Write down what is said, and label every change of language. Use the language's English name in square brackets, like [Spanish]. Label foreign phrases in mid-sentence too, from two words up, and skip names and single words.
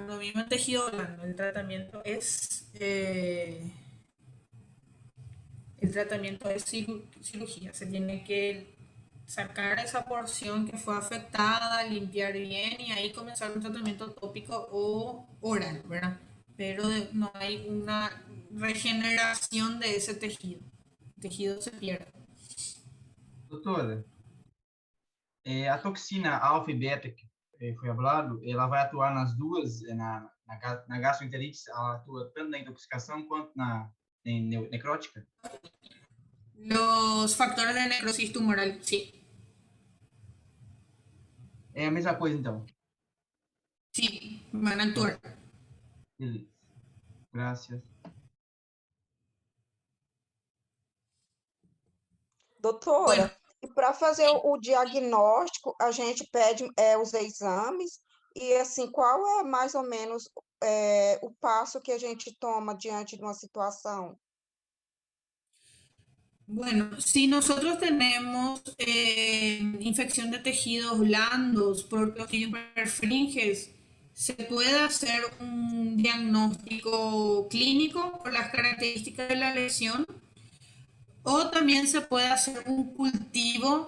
[Spanish] Lo mismo en tejido blando. El tratamiento es cirugía. Se tiene que sacar esa porción que fue afectada, limpiar bien y ahí comenzar un tratamiento tópico o oral, ¿verdad? Pero no hay una regeneración de ese tejido. El tejido se pierde. [Portuguese] Doutora, a toxina alfa e beta que foi hablado, ela vai atuar nas duas, na gastroenterite, ela atua tanto na intoxicação quanto na necrótica? [Spanish] Los factores de necrosis tumoral, sí. [Portuguese] É a mesma coisa, então? [Spanish] Sí, van a actuar. [Portuguese] Beleza. Gracias. Doutora, e para fazer o diagnóstico, a gente pede os exames e, assim, qual é mais ou menos o passo que a gente toma diante de uma situação? [Spanish] Bueno, si nosotros tenemos infección de tejidos blandos por Clostridium perfringens, se puede hacer un diagnóstico clínico por las características de la lesión, o también se puede hacer un cultivo.